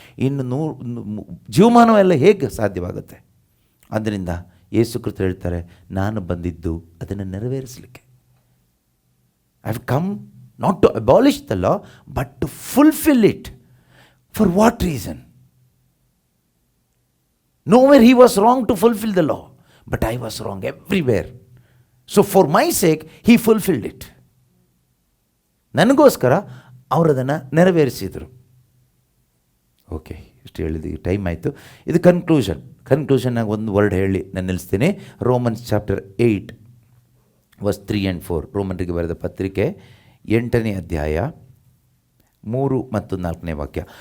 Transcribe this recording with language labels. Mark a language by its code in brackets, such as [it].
[kn] ಇನ್ನು 100 ಜೀವಮಾನವೆಲ್ಲ ಹೇಗೆ ಸಾಧ್ಯವಾಗುತ್ತೆ? ಆದ್ದರಿಂದ ಯೇಸು ಕ್ರಿಸ್ತ ಹೇಳ್ತಾರೆ, ನಾನು ಬಂದಿದ್ದು ಅದನ್ನು ನೆರವೇರಿಸಲಿಕ್ಕೆ. [en] I have come not to abolish the law but to fulfill it. For what reason? Nowhere he was wrong to fulfill the law, but I was wrong everywhere. So for my sake, he fulfilled it. [kn] ನನಗೋಸ್ಕರ ಅವರು ಅದನ್ನು ನೆರವೇರಿಸಿದರು. Okay, ಇಷ್ಟು ಹೇಳಿದ time ಆಯಿತು. ಇದು ಕನ್ಕ್ಲೂಷನ್ನಾಗಿ ಒಂದು word ಹೇಳಿ ನಾನು ನಿಲ್ಲಿಸ್ತೀನಿ. [en] Romans chapter 8:3 and 4. [kn] ರೋಮನ್ರಿಗೆ ಬರೆದ ಪತ್ರಿಕೆ 8ನೇ ಅಧ್ಯಾಯ 3 ಮತ್ತು 4ನೇ ವಾಕ್ಯ.